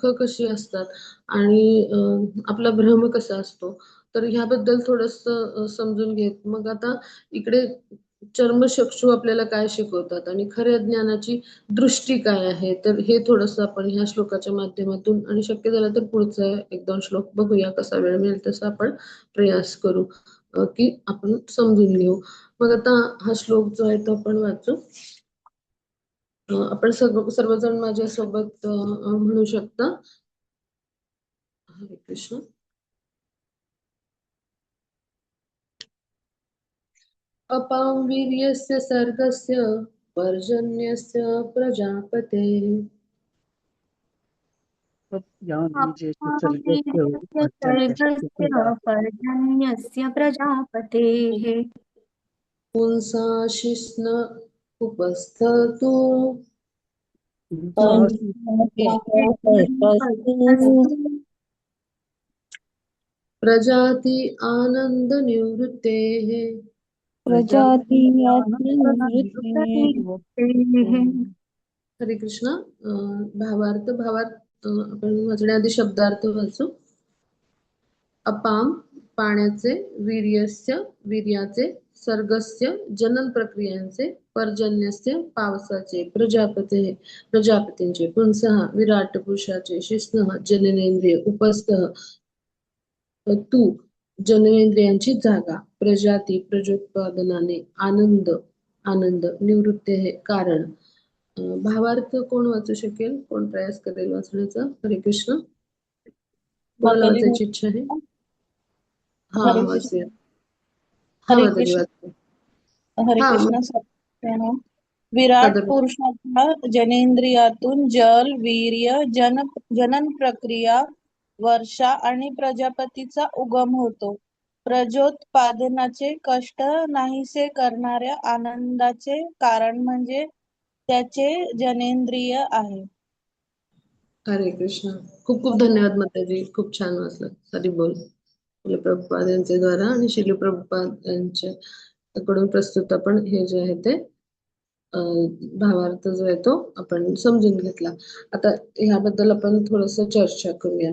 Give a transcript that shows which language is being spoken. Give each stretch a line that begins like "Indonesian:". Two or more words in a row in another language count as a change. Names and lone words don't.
Marathi: कशी असतात आणि आपला भ्रम कसा असतो तर ह्याबद्दल थोडस समजून घेत मग आता इकडे चर्मचक्षु आपल्याला काय शिकवतात आणि खऱ्या ज्ञानाची दृष्टी काय आहे तर हे थोडस आपण ह्या श्लोकाच्या माध्यमातून आणि शक्य झालं तर पुढचा 1-2 श्लोक बघूया कसा वेळ मिळेल तसा आपण प्रयास करू की आपण समजून घेऊ. मग आता हा श्लोक जो आहे तो आपण वाचू. आपण सर्वजण माझ्यासोबत म्हणू शकता. हरे कृष्ण.
Sanskrit: अपां वीर्यस्य सर्गस्य पर्जन्यस्य प्रजापतेः ज्ञानबीजेषु सर्गस्य अपावीर्यस्य पर्जन्यस्य सर्गस्य पर्जन्यस्य प्रजापतेः पुंसाशिस्न उपस्थतु प्रजाति आनंद निवृत्तेः हरे कृष्ण.
Marathi: भावार्थ आपण वाचण्याआधी शब्दार्थ वाचू. अपाम पाण्याचे, वीर्यस्य वीर्याचे, सर्गस्य जनन प्रक्रियांचे, पर्जन्यस्य पावसाचे, प्रजापतींचे, पुंसः विराट पुरुषाचे, शिस्नः जननेंद्रिय, उपस्थः तू जननेंद्रियांची जागा, प्रजाती प्रजोत्पादनाने, आनंद आनंद, निवृत्ती हे कारण. भावार्थ कोण वाचू शकेल? कोण प्रयास करेल वाचण्याचा? हरे कृष्ण. कोणाला माताजी वाचायची इच्छा आहे? हा हरे वाचूया. कृष्ण. हा हरे माताजी कृष्ण. वाचते. हरे हा कृष्ण सत्यानाम. विराट सादर पुरुषाच्या जनेंद्रियातून जल, वीर्य, जनन प्रक्रिया, वर्षा आणि प्रजापतीचा उगम होतो. प्रजोत्पादनाचे कष्ट नाहीसे करणाऱ्या आनंदाचे कारण म्हणजे त्याचे जनेंद्रिय आहे. हरे कृष्ण. खूप खूप धन्यवाद माताजी, खूप छान वाचलं. हरी बोल. शिल प्रभुपाद यांचे द्वारा आणि शिल प्रभुपाद यांच्या कडून प्रस्तुत आपण हे जे आहे ते भावार्थ जो आहे तो आपण समजून घेतला. आता ह्याबद्दल आपण थोडस चर्चा करूया.